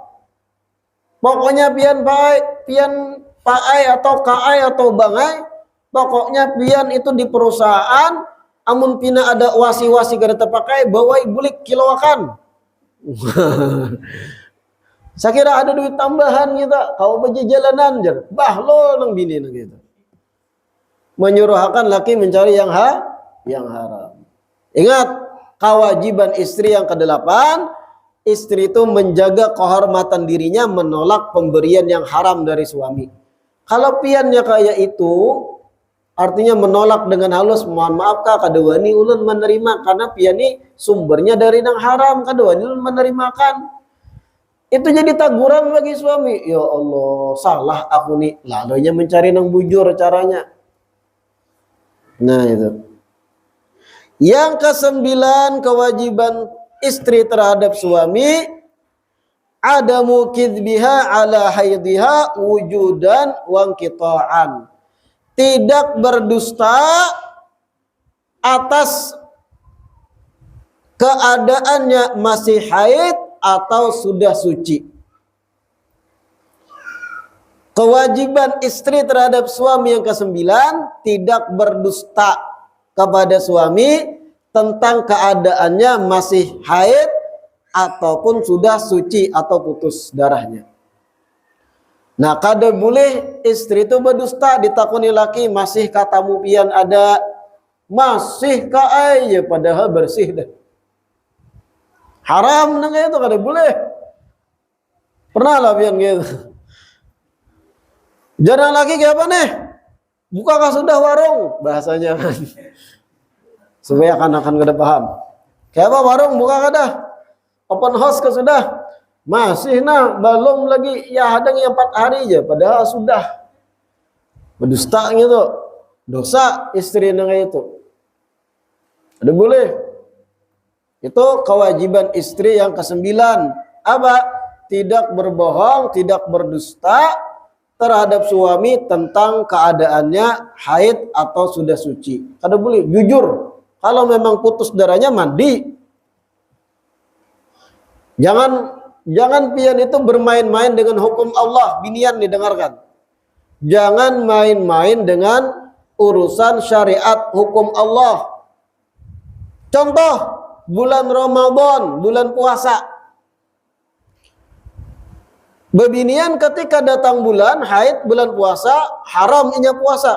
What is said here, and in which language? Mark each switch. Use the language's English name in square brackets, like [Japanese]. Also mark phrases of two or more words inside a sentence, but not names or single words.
[Banjar] Pokoknya pian paai atau kaai atau bangai, pokoknya pian itu di perusahaan, amun pina ada wasi-wasi kada terpakai, bawa bulik kiloakan. Saya kira ada duit tambahan kita, kau pergi jalanan jar, bah lo nang bini nang gitu. [Indonesian] Menyuruhkan laki mencari yang haram. Ingat, kewajiban istri yang kedelapan, istri itu menjaga kehormatan dirinya, menolak pemberian yang haram dari suami. [Banjar] Kalau piannya kayak itu, artinya menolak dengan halus, mohon maaf kak, kadewani ulun menerima karena piani sumbernya dari yang haram, kadewani ulun menerimakan. Itu jadi taguran bagi suami. [Arabic] Ya Allah, [Banjar] salah aku nih, lalunya mencari yang bujur caranya. [Indonesian] Nah itu. Yang ke-9 kewajiban istri terhadap suami, [Arabic] adamu kidbiha ala haidhiha wujudan wa inqita'an. [Indonesian] Tidak berdusta atas keadaannya masih haid atau sudah suci. Kewajiban istri terhadap suami yang ke-9, tidak berdusta kepada suami tentang keadaannya masih haid ataupun sudah suci atau putus darahnya. Nah, [Banjar] kada boleh istri itu berdusta, ditakuni laki, masih katamu pian ada, masih ka ya padahal bersih dah. Haram nang itu kada boleh. Pernah lah pian gitu. [Indonesian] Jangan laki kayak apa nih? Bukakah sudah warung bahasanya kan. [Banjar] Supaya akan kada paham. Kayak apa warung buka kada? [English] Open house [Indonesian] ke sudah? [Banjar] Masih nah, belum lagi, ya hadang yang 4 hari aja, padahal sudah. Berdusta gitu. Dosa istri nang itu. [Indonesian] Ada boleh. Itu kewajiban istri yang ke-9. Apa? Tidak berbohong, tidak berdusta terhadap suami tentang keadaannya haid atau sudah suci. [Banjar] Kada boleh, jujur. [Indonesian] Kalau memang putus darahnya mandi. Jangan pian itu bermain-main dengan hukum Allah. [Banjar] Binian didengarkan. [Indonesian] Jangan main-main dengan urusan syariat hukum Allah. Contoh, bulan Ramadan, bulan puasa. [Banjar] Bebinian ketika datang bulan haid, bulan puasa, haram inya puasa.